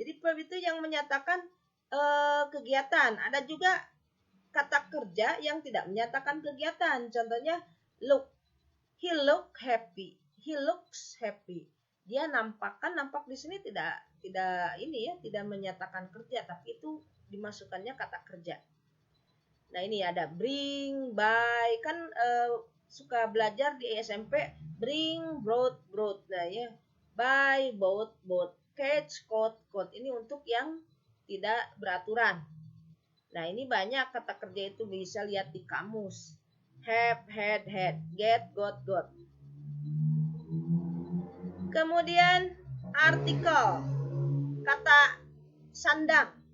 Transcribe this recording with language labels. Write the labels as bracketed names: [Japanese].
[Indonesian] Jadi verb itu yang menyatakan kegiatan. Ada juga kata kerja yang tidak menyatakan kegiatan. [English] Contohnya look, he look happy, he looks happy. [Indonesian] Dia nampak di sini tidak ini ya, tidak menyatakan kerja, tapi itu dimasukkannya kata kerja. Nah, ini ada bring, buy, kan suka belajar di SMP, bring, brought. Nah, ya. [English] Buy, bought, catch, caught. [Indonesian] Ini untuk yang tidak beraturan. Nah, ini banyak kata kerja itu bisa lihat di kamus. [English] Have, had, get, got. [Indonesian] Kemudian artikel, kata sandang.